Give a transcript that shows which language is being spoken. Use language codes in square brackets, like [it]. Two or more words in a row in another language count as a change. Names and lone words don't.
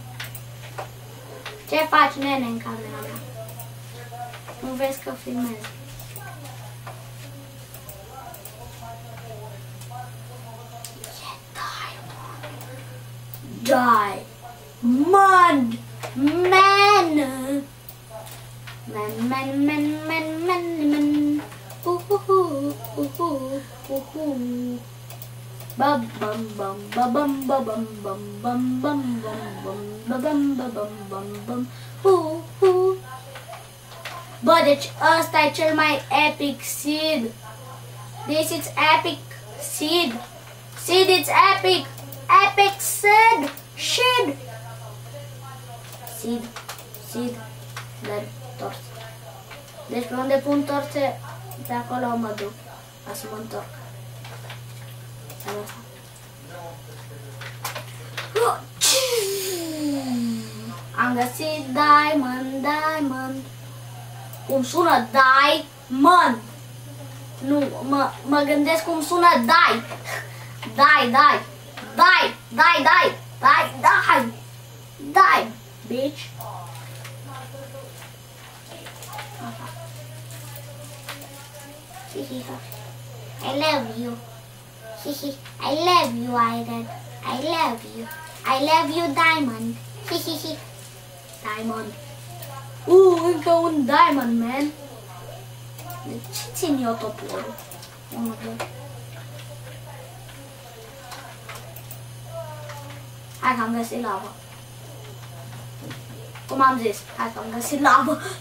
[ro] Ce faci, nene, în camera mea? Nu vezi că filmez. Diamond! [en] Man! Man. Bum bum bum bum bum bum bum bum bum bum bum bum. [ro] Bă, deci ăsta e cel mai epic seed. [en] This is epic seed. Seed is epic. Epic seed. Seed. [ro] Dar torțe. Deci pe unde pun torțe, de acolo mă duc. Ca să mă întorc. Am găsit diamond. Cum sună diamond? Nu, mă gândesc cum sună dai. Dai, [en] bitch. I love you. I love you, Iron. I love you, Diamond. Diamond. [ro] Încă un diamond, man. De ce țin eu toporul? 1, 2. Hai că am găsit lavă. Cum am zis, hai că am găsit lavă.